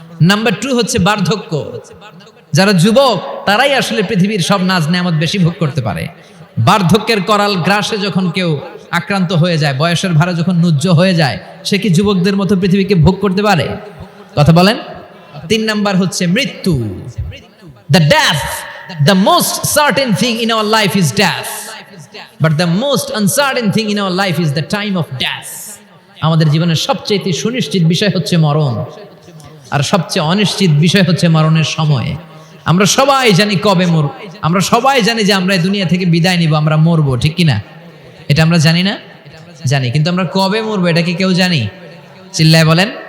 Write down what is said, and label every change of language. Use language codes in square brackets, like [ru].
[bn] Number 2 হচ্ছে বার্ধক্য। যারা যুবক তারাই আসলে পৃথিবীর সব নাজ নেয়ামত বেশি ভোগ করতে পারে। বার্ধক্যের করাল গ্রাসে যখন কেউ আক্রান্ত হয়ে যায়, বয়সের ভারে যখন নুজ্জ হয়ে যায়, সে কি যুবকদের মতো পৃথিবীকে ভোগ করতে পারে? কথা বলেন। 3 নাম্বার হচ্ছে মৃত্যু। [en] The death, the most certain thing in our life is death, but the most uncertain thing in our life is the time of death. [bn] আমাদের জীবনের সবচেয়ে সুনিশ্চিত বিষয় হচ্ছে মরণ, আর সবচেয়ে অনিশ্চিত বিষয় হচ্ছে মরণের সময়। আমরা সবাই জানি কবে মরব, আমরা সবাই জানি যে আমরা এই দুনিয়া থেকে বিদায় নিব, আমরা মরবো, ঠিক কিনা? এটা আমরা জানি না? জানি, কিন্তু আমরা কবে মরবো এটা কি কেউ জানি? চিল্লায় বলেন।